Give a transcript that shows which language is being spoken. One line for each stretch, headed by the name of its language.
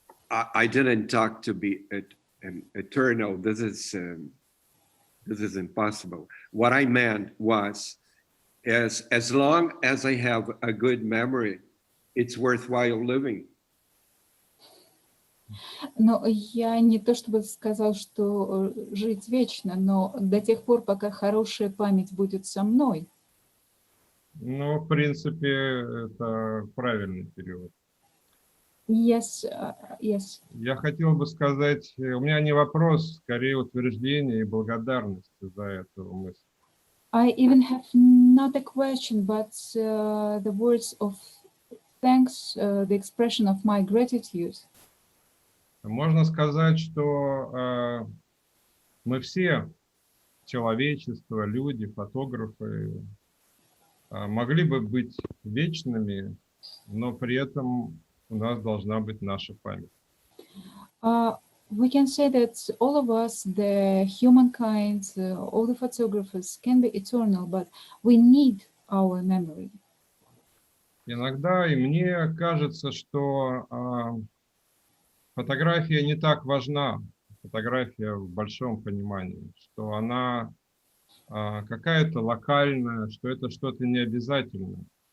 English: I didn't talk to be eternal. This is impossible. What I meant was, as long as I have a good memory, it's worthwhile living.
Russian: Но я не то чтобы сказал, что жить вечно, но до тех пор, пока хорошая память будет со мной. Ну, в принципе, это правильный перевод.
English: Yes, yes.
Russian: Я хотел бы сказать, у меня не вопрос, скорее утверждение и благодарность за эту мысль.
English: I even have not a question, but the words of thanks, the expression of my gratitude.
Russian: Можно сказать, что мы все, человечество, люди, фотографы, могли бы быть вечными, но при этом у нас должна быть наша память.
English: We can say that all of us, the humankind, all the photographers can be eternal, but we need our memory.
Russian: Иногда и мне кажется, что фотография не так важна, фотография в большом понимании, что она какая-то локальная, что это что-то необязательное.